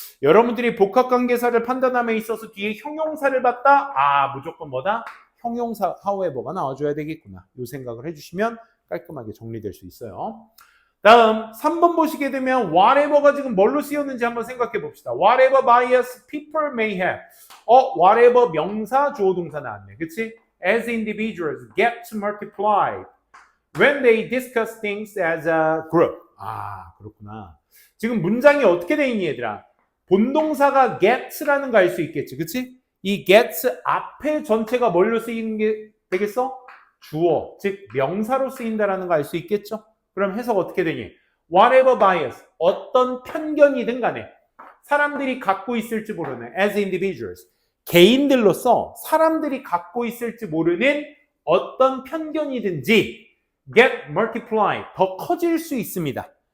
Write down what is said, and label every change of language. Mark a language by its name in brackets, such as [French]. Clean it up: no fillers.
[Korean] 여러분들이 복합관계사를 판단함에 있어서 뒤에 형용사를 봤다? 아, 무조건 뭐다? 형용사 however가 나와줘야 되겠구나. 이 생각을 해주시면 깔끔하게 정리될 수 있어요. 다음 3번 보시게 되면 whatever가 지금 뭘로 쓰였는지 한번 생각해 봅시다. [English] Whatever bias people may have. [Korean] whatever 명사 주어 동사 나왔네. 그치? [English] As individuals get multiplied when they discuss things as a group. [Korean] 아, 그렇구나. 지금 문장이 어떻게 돼 있니 얘들아? 본동사가 get라는 거 알 수 있겠지. 그치? 이 get 앞에 전체가 뭘로 쓰이는 게 되겠어? 주어, 즉 명사로 쓰인다라는 거 알 수 있겠죠? 그럼 해석 어떻게 되니? [English] Whatever bias, [Korean] 어떤 편견이든 간에 사람들이 갖고 있을지 모르는 [English] as individuals, [Korean] 개인들로서 사람들이 갖고 있을지 모르는 어떤 편견이든지 [English] get multiplied, [Korean] 더 커질 수 있습니다.